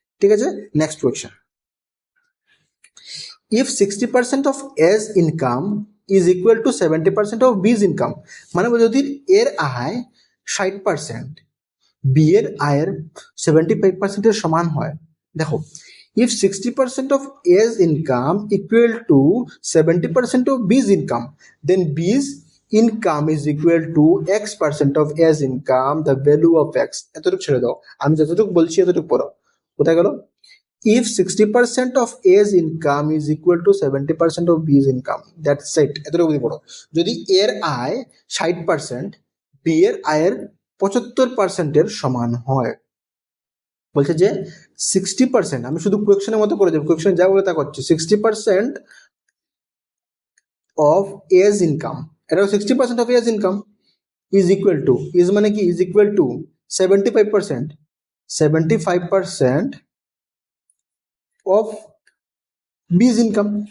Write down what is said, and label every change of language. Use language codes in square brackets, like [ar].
[bn] ঠিক আছে, next question. [en] if 60% of S income is equal to 70% of B's income, [bn] মানে যদি এর আয় 60%, বি এর আয়ের 75% সমান হয়। দেখো, [en] if 60% of A's income equal to 70% of B's income, then B's income is equal to X% of A's income, the value of X. [bn] এতটুকু ছেড়ে দাও, আমি যতটুকু বলছি এতটুকু পড়ো। কোথায় গেল? [en] If 60% of A's income is equal to 70% of B's income, that's it. [bn] এতটুকু পড়ো। যদি এর আয় 60%, বি এর আয়ের 75% সমান হয়, বলছে যে 60%, আমি শুধু কোয়েকশনের মতো করে দেবো, কোয়েকশন যা বলে তা করছি, [en] 60% of A's income, [bn] এটা 60% of age income is equal to, is মানে কি, [en] Is equal to 75% of B's income.